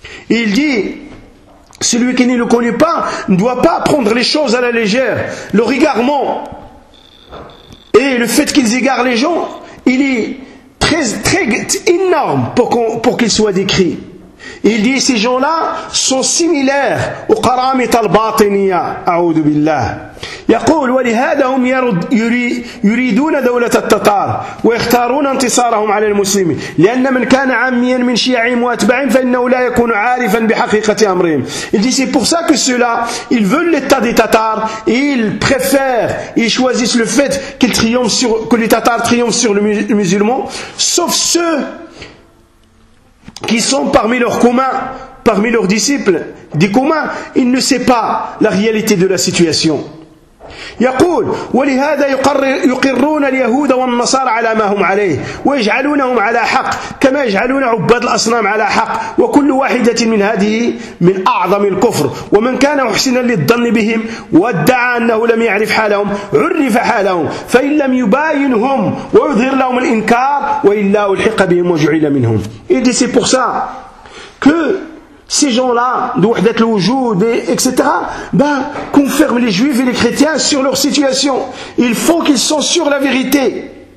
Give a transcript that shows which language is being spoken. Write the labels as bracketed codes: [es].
[fr] Il dit, celui qui ne le connaît pas ne doit pas prendre les choses à la légère. Le égarement et le fait qu'ils égarent les gens, il est très, très énorme pour qu'il soit décrit. Il dit, ces gens-là sont similaires aux karamit al-batiniya, a'oudou billah. [ar] يقول ولهذا هم يريدون دولة التتار ويختارون انتصارهم على المسلمين لأن من كان عاميا من شيعهم وأتباعهم فإنه لا يكون عارفا بحقيقة أمرهم. [fr] Il dit c'est pour ça que ceux-là ils veulent l'état des Tatars et ils préfèrent, ils choisissent le fait qu'ils triomphent sur, que les Tatars triomphent sur les musulmans sauf ceux qui sont parmi leurs communs, parmi leurs disciples. Des communs, il ne sait pas la réalité de la situation. [ar] يقول ولهذا يقرون اليهود والنصارى على ما هم عليه ويجعلونهم على حق كما يجعلون عباد الأصنام على حق وكل واحدة من هذه من أعظم الكفر ومن كان محسنا للظن بهم وادعى أنه لم يعرف حالهم عرف حالهم فإن لم يباينهم ويظهر لهم الإنكار وإلا ألحق بهم وجعل منهم. [fr] Et c'est pour ça que ces gens-là, de Wahdat al-Wujud, etc., ben, confirment les juifs et les chrétiens sur leur situation. Il faut qu'ils soient sur la vérité.